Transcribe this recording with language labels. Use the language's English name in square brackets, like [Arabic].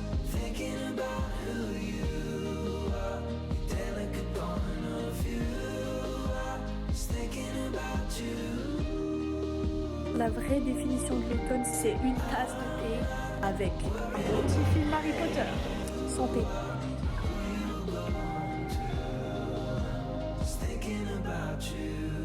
[English] Thinking about who you are, your delicate point of view. I was thinking about you. [French] La vraie définition de l'automne, c'est une tasse de thé avec un petit film Harry Potter. Santé. [English] Just thinking about you.